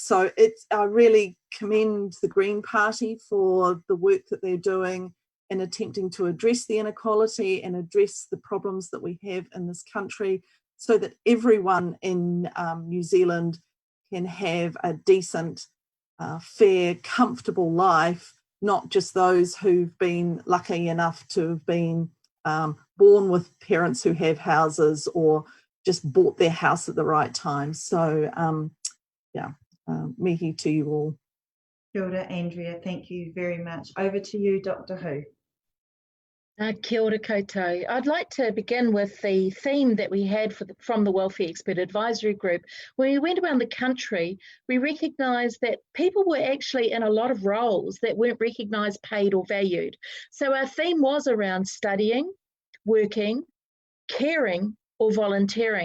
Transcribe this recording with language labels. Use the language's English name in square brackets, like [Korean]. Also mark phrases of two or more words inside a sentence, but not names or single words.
[English] So I really commend the Green Party for the work that they're doing in attempting to address the inequality and address the problems that we have in this country, so that everyone in New Zealand can have a decent, fair, comfortable life, not just those who've been lucky enough to have been born with parents who have houses or just bought their house at the right time. So mihi to you all. [Māori] Kia ora, [English] Andrea. Thank you very much. Over to you, Dr. Who. [Māori] Kia ora koutou. [English] I'd like to begin with the theme that we had from the Welfare Expert Advisory Group. When we went around the country, we recognised that people were actually in a lot of roles that weren't recognised, paid or valued. So our theme was around studying, working, caring or volunteering.